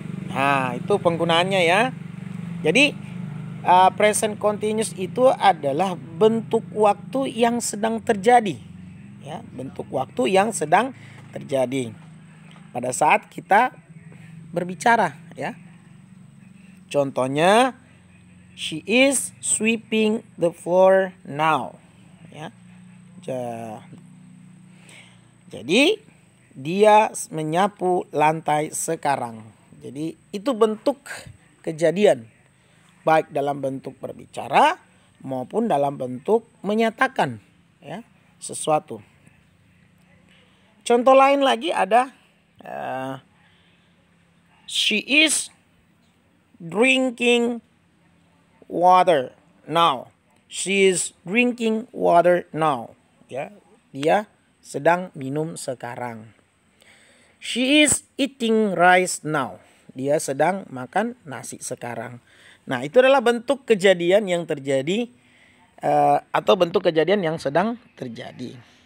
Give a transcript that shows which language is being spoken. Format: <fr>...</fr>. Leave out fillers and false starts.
<id>Nah, itu penggunaannya ya. Jadi, present continuous itu adalah bentuk waktu yang sedang terjadi. Ya, bentuk waktu yang sedang terjadi pada saat kita berbicara ya. Contohnya,</id> <en>she is sweeping the floor now ya.</en> <id>Jadi dia menyapu lantai sekarang. Jadi itu bentuk kejadian, baik dalam bentuk berbicara maupun dalam bentuk menyatakan ya sesuatu. Contoh lain lagi ada</id> <en>she is drinking water now. She is drinking water now.</en> <id>Ya, dia sedang minum sekarang.</id> <en>She is eating rice now.</en> <id>Dia sedang makan nasi sekarang. Nah, itu adalah bentuk kejadian yang terjadi atau bentuk kejadian yang sedang terjadi.</id>